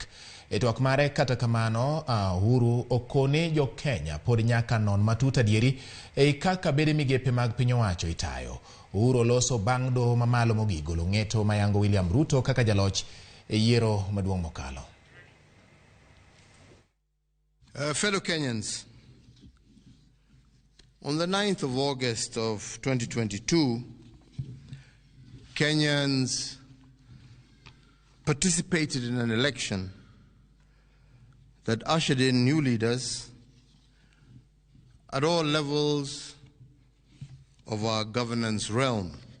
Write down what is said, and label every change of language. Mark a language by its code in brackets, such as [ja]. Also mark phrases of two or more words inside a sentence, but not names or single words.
[luo] E twak mare kata kamano Uhuru okone jo Kenya pod nyaka non matut adieri e kaka bede migepe mag piny owacho itayo. Uhuru loso bang' doho mamalo mogik golo ng'eto mayango William Ruto kaka jaloch e yiero maduong' mokalo. [en] Fellow Kenyans, on the 9th of August of 2022, Kenyans participated in an election that ushered in new leaders at all levels of our governance realm.